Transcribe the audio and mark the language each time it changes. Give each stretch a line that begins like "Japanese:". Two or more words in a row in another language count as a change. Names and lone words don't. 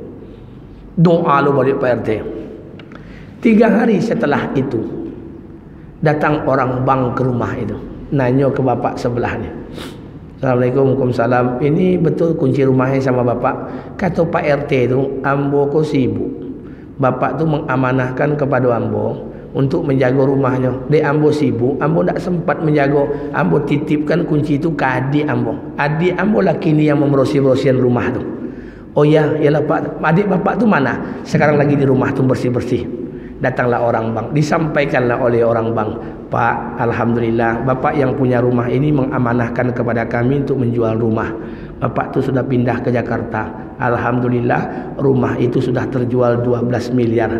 Indonesian: Doa lo balik Pak RT. 3 hari setelah itu, datang orang bank ke rumah itu. Nanya ke bapak sebelahnya.
Arabic: Assalamualaikum, waalaikumsalam.
Indonesian: Ini betul kunci rumahnya sama bapak? Kata Pak RT itu,
Minangkabau: ambo kok sibuk.
Indonesian: Bapak tu mengamanahkan kepada ambo untuk menjaga rumahnya.
Minangkabau: Dek ambo sibuk, ambo tak sempat menjaga. Ambo titipkan kunci itu ke adik ambo.
Indonesian: Adik ambo laki ni yang membersih-bersihkan rumah tu. Oh ya, yalah Pak. Adik bapak tu mana? Sekarang lagi di rumah tu bersih-bersih. Datanglah orang bank, disampaikanlah oleh orang bank, Pak, alhamdulillah bapak yang punya rumah ini mengamanahkan kepada kami untuk menjual rumah. Bapak tu sudah pindah ke Jakarta. Alhamdulillah rumah itu sudah terjual 12 miliar.